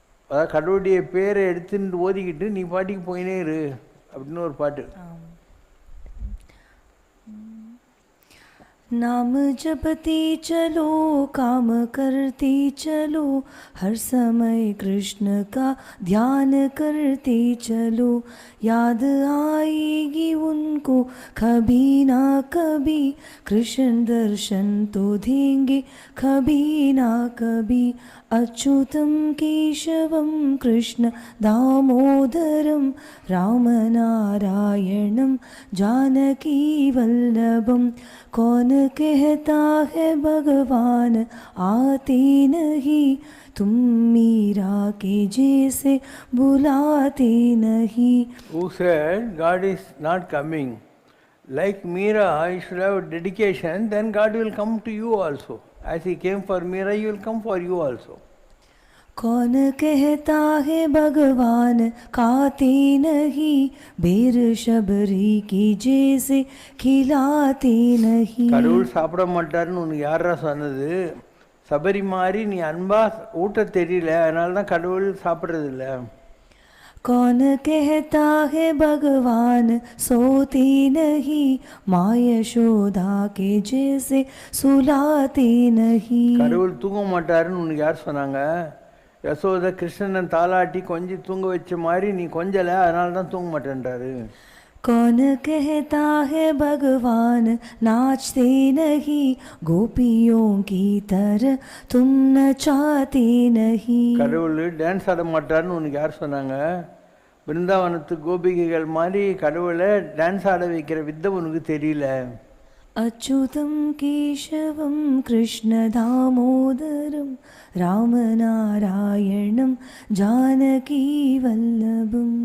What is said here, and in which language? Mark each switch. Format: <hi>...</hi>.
<ta>அதாவது கடவுளுடைய பேரை எடுத்துட்டு ஓதிக்கிட்டு நீ பாட்டிக்கு போயினே இரு அப்படின்னு ஒரு பாட்டு.</ta> <hi>नाम जपते चलो काम करते चलो, हर समय कृष्ण का ध्यान करते चलो, याद आएगी उनको कभी ना कभी, कृष्ण दर्शन तो देंगे कभी ना कभी,</hi> <sa>अच्युतं केशवं कृष्ण दामोदरं, रामनारायणं जानकी वल्लभं,</sa> <hi>कौन कहता है भगवान आते नहीं, तुम मीरा के जैसे बुलाते नहीं.</hi> <en>Who said God is not coming? Like Meera, you should have dedication, then God will come to you also. As he came for Meera, he will come for you also.</en> <hi>कौन कहता है भगवान खाते नहीं, बेर शबरी की जैसे खिलाते नहीं.</hi> <ta>கடவுள் சாப்பிட மாட்டாருன்னு உனக்கு யாரா சொன்னது? சபரி மாதிரி நீ அன்பா ஊட்ட தெரியல, அதனால தான் கடவுள் சாப்பிட்றது இல்லை.</ta> <hi>कौन कहता है भगवान सोते नहीं, माँ यशोदा के जैसे सुलाते नहीं.</hi> <ta>கடவுள் தூங்க மாட்டாருன்னு உனக்கு யார் சொன்னாங்க? யசோத கிருஷ்ணன் தாலாட்டி கொஞ்சி தூங்க வச்ச மாதிரி நீ கொஞ்சலை, அதனால தான் தூங்க மாட்டேன்றாரு.</ta> <hi>कौन कहता है भगवान नाचते नहीं, गोपियों की तरह तुम नचाते नहीं.</hi> <ta>கடவுள் டான்ஸ் ஆட மாட்டாருன்னு உனக்கு யார் சொன்னாங்க? பிருந்தாவனத்து கோபிகைகள் மாதிரி கடவுளை டான்ஸ் ஆட வைக்கிற வித்தை உனக்கு தெரியல.</ta> <sa>अच्युतं केशवं कृष्ण दामोदरं, रामनारायणं जानकी वल्लभम्.</sa>